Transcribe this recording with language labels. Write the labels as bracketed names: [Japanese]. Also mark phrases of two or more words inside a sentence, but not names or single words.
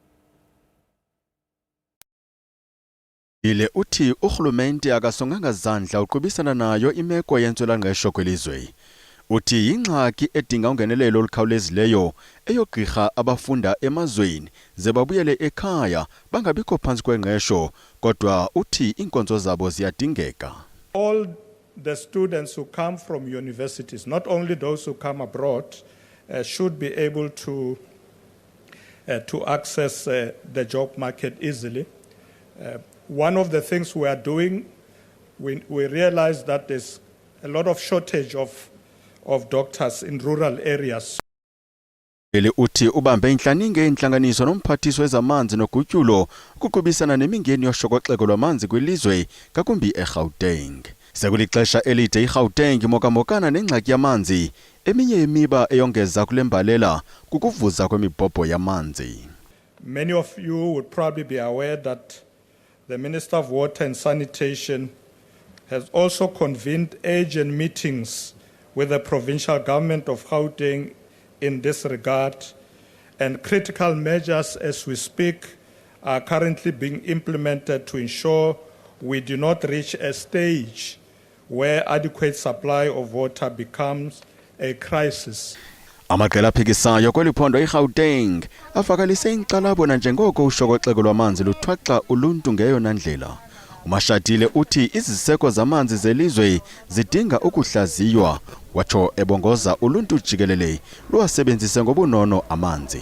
[Xhosa] Ile uthi urhulumente akasonganga zandla uqubisana nayo imeko yentswelangqesho kwelizwe. Uthi ingxaki edinga ungenelelo olukhawulezileyo eyogqirha abafunda emazweni ze babuyele ekhaya bangabikho phantsi kwengqesho, kodwa uthi iinkonzo zabo ziyadingeka. [English] All the students who come from universities, not only those who come abroad, should be able to access the job market easily. One of the things we are doing, we realize that there's a lot of shortage of doctors in rural areas. [Xhosa] Ele uthi ubambe inhlaninge inhlanganiso nomphathiswa wezamanzi nogutyulo ukuqubisana nemingeni yoshokoxeko lwamanzi kwilizwe ngakumbi eGauteng. Sekulixesha elide iGauteng mokamokana nengxaki yamanzi, eminye yemiba eyongeza kule mbalela kukuvuza kwemibhobho yamanzi. [English] Many of you would probably be aware that the Minister of Water and Sanitation has also convened urgent meetings with the provincial government of Gauteng in this regard, and critical measures as we speak are currently being implemented to ensure we do not reach a stage where adequate supply of water becomes a crisis. [Xhosa] Amaqela aphikisayo kweli phondo iGauteng afakalise inkxalabo nanjengoko ushokoxeko lwamanzi luthwaxa uluntu ngeyona ndlela. uMashatile uthi iziseko zamanzi zelizwe zidinga ukuhlaziywa, watsho ebongoza uluntu jikelele luwasebenzise ngobunono amanzi.